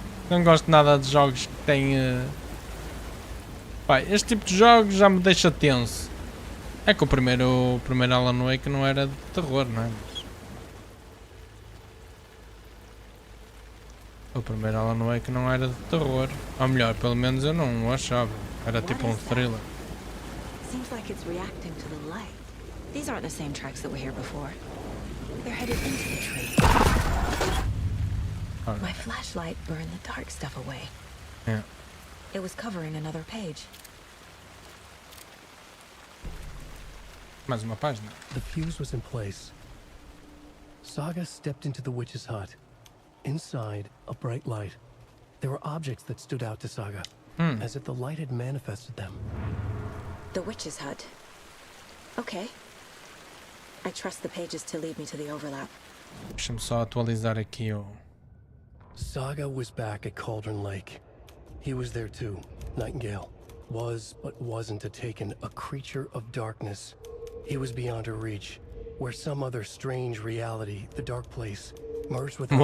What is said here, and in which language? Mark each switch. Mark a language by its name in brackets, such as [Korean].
[Portuguese] Não gosto nada de jogos que têm. Pai, este tipo de jogos já me deixa tenso. É que o primeiro Alan Wake não era de terror, não é? O primeiro Alan Wake não era de terror. Ou melhor, pelo menos eu não o achava. Era tipo um thriller. [English] Seems like it's reacting to the light. These aren't the same tracks that were here before. They're headed into the tree. Right. My flashlight burned the dark stuff away. Yeah. It was covering another page. [Portuguese] Mais uma página. [English] The fuse was in place. Saga stepped into the witch's hut. Inside, a bright light. There were objects that stood out to Saga, as if the light had manifested them. The witch's hut. Okay. I trust the pages to lead me to the overlap. [Portuguese] Deixa-me só atualizar aqui o... [English] Saga was back at Cauldron Lake. He was there too, Nightingale. Was, but wasn't a taken, a creature of darkness. He was beyond her reach, where some other strange reality, the dark place, merged with